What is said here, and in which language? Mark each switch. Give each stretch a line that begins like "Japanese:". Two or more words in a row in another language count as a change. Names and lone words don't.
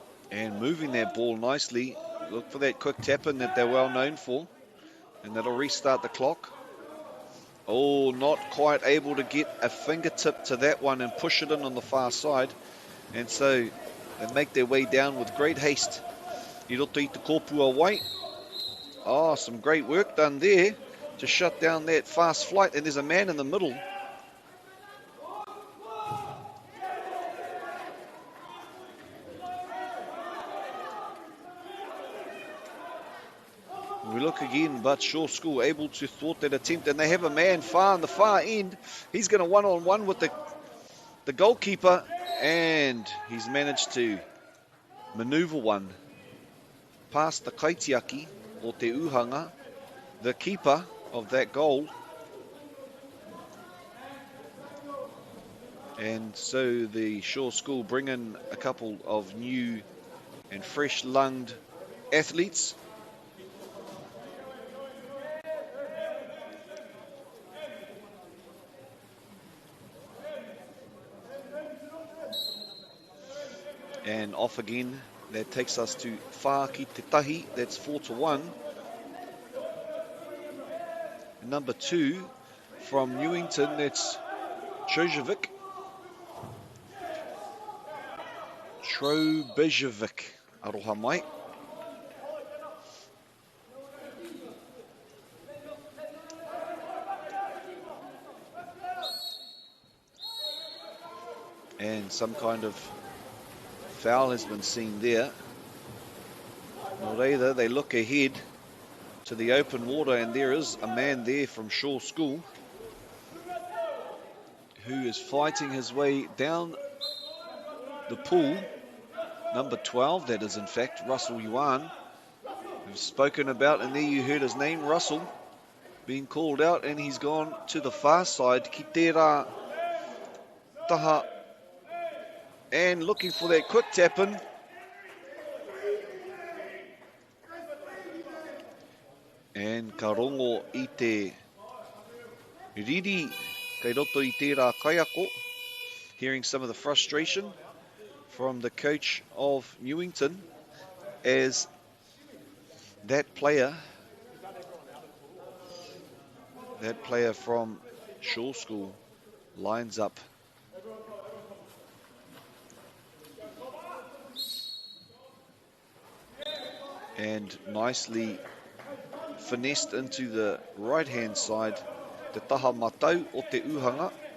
English: And moving that ball nicely. Look for that quick tap-in that they're well known for. And that'll restart the clock. Oh, not quite able to get a fingertip to that one and push it in on the far side. And so they make their way down with great haste.
Māori: I roto I te kōpua wai.
English: Oh, some great work done there to shut down that fast flight. And there's a man in the middle. We look again, but Shaw School able to thwart that attempt. And they have a man far on the far end. He's going to one-on-one with the goalkeeper. And he's managed to maneuver one past the
Māori: kaitiaki o te uhanga,
English: the keeper of that goal. And so the Shaw School bring in a couple of new and fresh-lunged athletes. And off again. That takes us to
Māori: whā ki te tahi.
English: That's 4-1. Number 2 from Newington. That's Trojevic. Trobejevic.
Māori: Aroha mai.
English: And some kind of foul has been seen there. Nor either, they look ahead to the open water, and there is a man there from Shaw School who is fighting his way down the pool. Number 12, that is in fact Russell Yuan, we've spoken about, and there you heard his name, Russell, being called out, and he's gone to the far side,
Māori: ki te rā taha,
English: and looking for that quick tap-in.
Māori: And ka rongo I te riri, kei roto I te rā kaiako.
English: Hearing some of the frustration from the coach of Newington as that player from Shaw School lines up. And nicely finessed into the right-hand side,
Māori: te taha matau o te uhanga.